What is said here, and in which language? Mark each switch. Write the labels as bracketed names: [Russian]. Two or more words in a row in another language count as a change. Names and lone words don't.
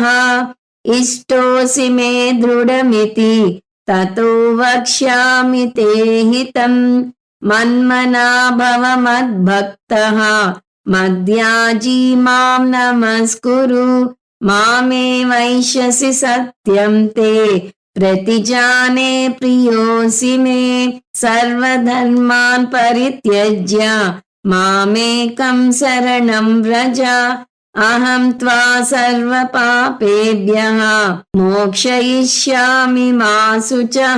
[Sanskrit] ఇష్టోసి మే దృఢమితి తతో వక్ష్యామి తే హితం. మన్మనా భవ మద్భక్తః మద్యాజీ మాం నమస్కురు మామే వైష్యసి సత్యం తే प्रतिजाने प्रियोऽसि मे. सर्वधर्मान् परित्यज्य मामेकं शरणं व्रज अहं त्वा सर्वपापेभ्यः मोक्षयिष्यामि मा शुचः.